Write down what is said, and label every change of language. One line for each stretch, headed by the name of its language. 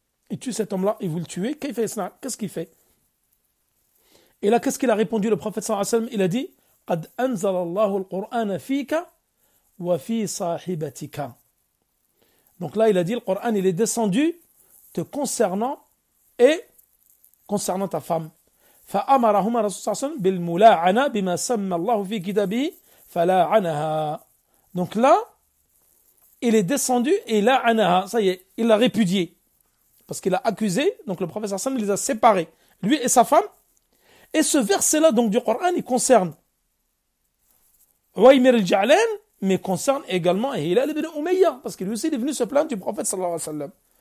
French: Il tue cet homme-là, il veut le tuer.
Arabic: Kayfa yasna'u?
French: Qu'est-ce qu'il fait? Et là, qu'est-ce qu'il a répondu le prophète sallallahu alayhi wa sallam? Il a dit,
Arabic: Qad anzala Allahu al-Qur'ana fika wa fi sahibatika.
French: Donc là, il a dit, le Coran, il est descendu te concernant et concernant ta femme.
Arabic: فأمرهما رسول صلى الله عليه وسلم بالملاعنة بما سمى الله في كتابه فلاعنها.
French: Donc là, il est descendu et la'anaha, ça y est, il l'a répudié. Parce qu'il a accusé, donc le prophète sallallahu alayhi wa sallam les a séparés, lui et sa femme, Et ce verset-là, donc, du Coran, il concerne Waymir al-Ja'lan, mais concerne également Hilal ibn Umayya, parce que lui aussi, il est venu se plaindre du prophète sallallahu alayhi wa sallam.